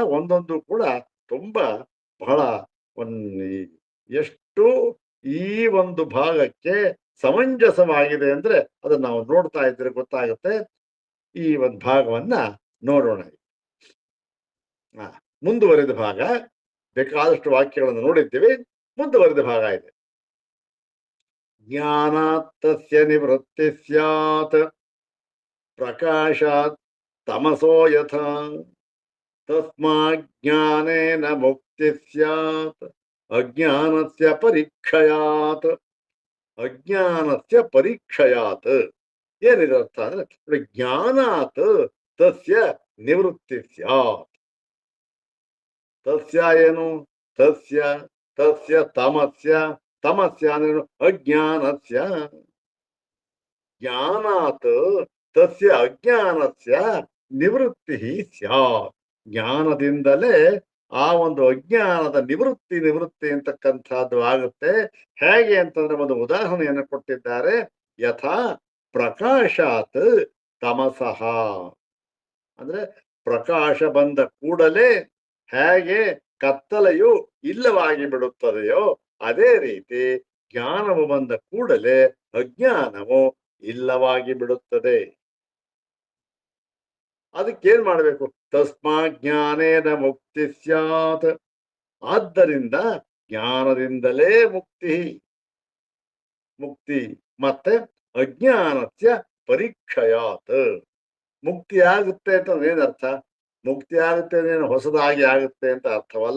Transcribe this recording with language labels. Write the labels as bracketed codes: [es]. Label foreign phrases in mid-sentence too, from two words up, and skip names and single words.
[kn] ಒಂದೊಂದು ಕೂಡ ತುಂಬಾ ಬಹಳ ಎಷ್ಟು ಈ ಒಂದು ಭಾಗಕ್ಕೆ ಸಮಂಜಸವಾಗಿದೆ ಅಂದ್ರೆ ಅದನ್ನ ನಾವು ನೋಡ್ತಾ ಇದ್ರೆ ಗೊತ್ತಾಗುತ್ತೆ. ಈ ಒಂದು ಭಾಗವನ್ನ ನೋಡೋಣ. ಮುಂದುವರೆದ ಭಾಗ, ಬೇಕಾದಷ್ಟು ವಾಕ್ಯಗಳನ್ನು ನೋಡಿದ್ದೀವಿ. ಮುಂದುವರೆದ ಭಾಗ ಇದೆ. [sa] ಜ್ಞಾನಾತ್ ತಸ್ಯ ನಿವೃತ್ತಿ ಸ್ಯಾತ್ ಪ್ರಕಾಶಾತ್ ತಮಸೋ ಯಥಾ ತಸ್ಮಾಜ್ಞಾನೇನ ಮುಕ್ತಿ ಸ್ಯಾತ್ ಅಜ್ಞಾನಸ್ಯ ಪರೀಕ್ಷಯಾತ್. ಅಜ್ಞಾನಸ್ಯ ಪರೀಕ್ಷಯಾತ್ [kn] ಏನಿದೆ ಅರ್ಥ ಅಂದ್ರೆ [sa] ಜ್ಞಾನಾತ್ ತಸ್ಯ ನಿವೃತ್ತಿ ಸ್ಯಾತ್. ತಸ್ಯ ಏನು? ತಸ್ಯ ತಸ್ಯ ತಮಸ್ಯ. ತಮಸ್ಯ ಅಂದ್ರೇನು? ಅಜ್ಞಾನಸ್ಯ. ಜ್ಞಾನಾತ್ ತಸ್ಯ ಅಜ್ಞಾನಸ್ಯ ನಿವೃತ್ತಿ ಸ್ಯಾತ್. [kn] ಜ್ಞಾನದಿಂದಲೇ ಆ ಒಂದು ಅಜ್ಞಾನದ ನಿವೃತ್ತಿ ಅಂತಕ್ಕಂಥದ್ದು ಆಗುತ್ತೆ. ಹೇಗೆ ಅಂತಂದ್ರೆ ಒಂದು ಉದಾಹರಣೆಯನ್ನು ಕೊಟ್ಟಿದ್ದಾರೆ. [sa] ಯಥಾ ಪ್ರಕಾಶಾತ್ ತಮಸಃ. [kn] ಅಂದ್ರೆ ಪ್ರಕಾಶ ಬಂದ ಕೂಡಲೇ ಹೇಗೆ ಕತ್ತಲೆಯು ಇಲ್ಲವಾಗಿ ಬಿಡುತ್ತದೆಯೋ ಅದೇ ರೀತಿ ಜ್ಞಾನವು ಬಂದ ಕೂಡಲೇ ಅಜ್ಞಾನವು ಇಲ್ಲವಾಗಿ ಬಿಡುತ್ತದೆ. ಅದಕ್ಕೇನ್ ಮಾಡಬೇಕು? [sa] ತಸ್ಮಾ ಜ್ಞಾನೇನ ಮುಕ್ತಿ ಸ್ಯಾತ್. [kn] ಆದ್ದರಿಂದ ಜ್ಞಾನದಿಂದಲೇ ಮುಕ್ತಿ ಮತ್ತೆ [sa] ಅಜ್ಞಾನಸ್ಯ ಪರೀಕ್ಷಯಾತ್. [kn] ಮುಕ್ತಿ ಆಗುತ್ತೆ ಅಂತಂದ್ರೆ ಏನರ್ಥ? ಮುಕ್ತಿ ಆಗುತ್ತೆ ಅಂದ್ರೆ ಹೊಸದಾಗಿ ಆಗುತ್ತೆ ಅಂತ ಅರ್ಥವಲ್ಲ.